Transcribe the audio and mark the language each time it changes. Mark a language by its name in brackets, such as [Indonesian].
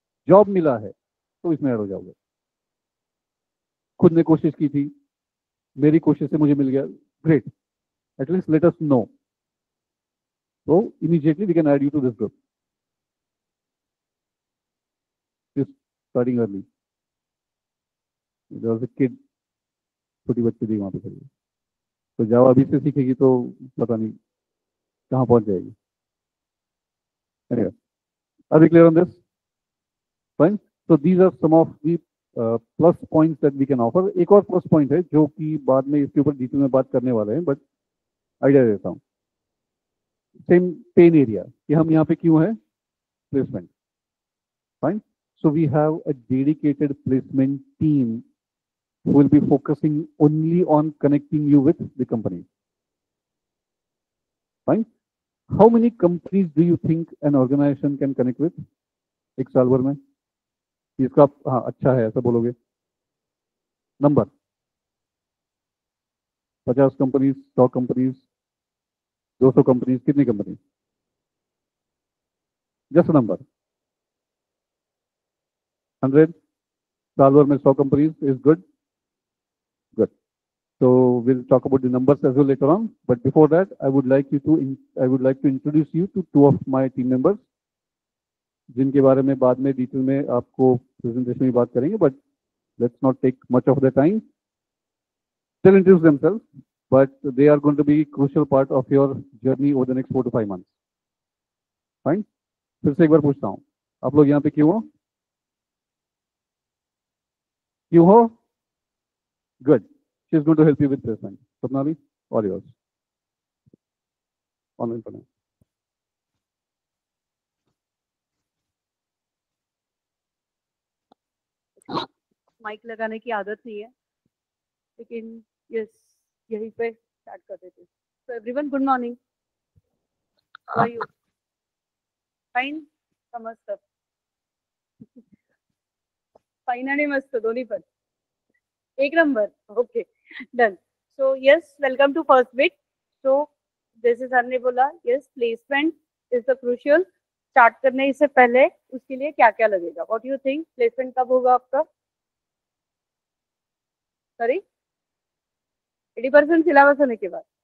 [Hindi] Job मिला है तो इसमें ऐड हो जाओगे। खुद ने कोशिश की थी, मेरी कोशिश से मुझे मिल गया, [English] great, at least let us know, [Hindi] तो [English] Immediately we can add you to this group starting early. There was a kid, [Hindi] छोटी बच्ची थी वहां पे खड़ी, तो जावा अभी से सीखेगी तो पता नहीं कहाँ पहुंच जाएगी। [English] Anyway, are we clear on this? Fine. So these are some of the plus points that we can offer. [Hindi] एक और प्लस पॉइंट है जो कि बाद में इसके ऊपर डिटेल में बात करने वाले हैं, बट आइडिया देता हूँ। सेम पेन एरिया कि हम यहाँ पे क्यों है, placement. [English] Fine, so we have a dedicated placement team who will be focusing only on connecting you with the company. Fine. How many companies do you think an organization can connect with [Hindi] एक साल भर में? इसका हाँ अच्छा है ऐसा बोलोगे? नंबर 50 कंपनीज, 100 कंपनीज, 200 कंपनीज, कितनी कंपनी? [English] Just number 100। [Hindi] साल भर में [English] 100 companies is good, good. So we'll talk about the numbers as well later on. But before that, I would like to introduce you to two of my team members, [Hindi] जिनके बारे में बाद में detail में आपको प्रेजेंटेशन में बात करेंगे, [English] but let's not take much of the time. They'll introduce themselves, but they are going to be crucial part of your journey over the next 4 to 5 months. Fine. [Hindi] फिर से एक बार पूछता हूँ, आप लोग यहाँ पे क्यों हो? क्यों हो? Good. [English] She's going to help you with placement. Swapnali, all yours. Online for now. [Hindi] Mic लगाने की आदत नहीं है, लेकिन यस यहीं पे स्टार्ट कर देते हैं। [English] So everyone, good morning. How are you? [Marathi] Fine का मस्त, फाइन आणि मस्त दोन्ही पण एक number. [English] Okay, done. So yes, welcome to first bit. So [Hindi] जैसे सर ने बोला, [English] Yes placement is the crucial. [Hindi] Start करने से पहले उसके लिए क्या क्या लगेगा? [English] what you think, [Hindi] प्लेसमेंट कब होगा आपका? सॉरी, 80% सिलेबस होने के बाद?